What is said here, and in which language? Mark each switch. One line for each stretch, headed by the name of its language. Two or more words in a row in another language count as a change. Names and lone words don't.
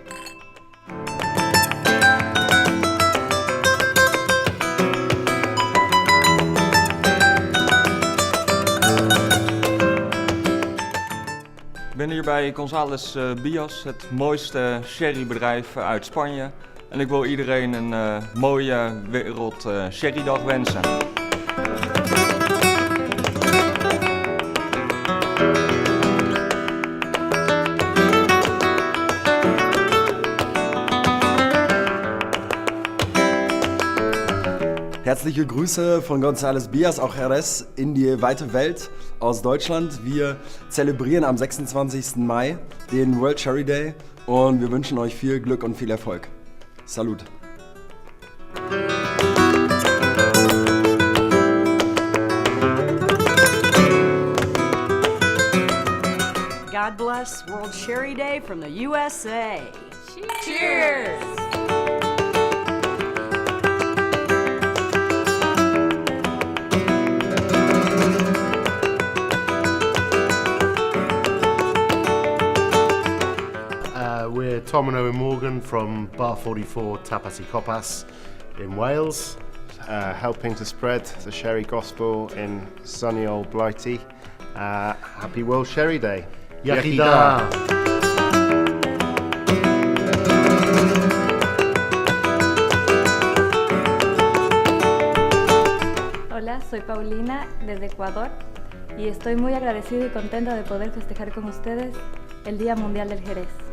Dutch: Ik ben hier bij González Bios, het mooiste sherrybedrijf uit Spanje. En ik wil iedereen een mooie wereld sherrydag wensen.
German: Herzliche Grüße von González Bios, auch Jerez, in die weite Welt aus Deutschland. Wir zelebrieren am 26. Mai den World Sherry Day und wir wünschen euch viel Glück und viel Erfolg.
French: Salut!
English: God bless World Sherry Day from the USA. Cheers! We're Tom and Owen Morgan from Bar 44 Tapas y Copas in Wales, helping to spread the sherry gospel in sunny old Blighty. Happy World Sherry Day. Yachida!
Spanish: Hola, soy Paulina desde Ecuador y estoy muy agradecida y contenta de poder festejar con ustedes el Día Mundial del Jerez.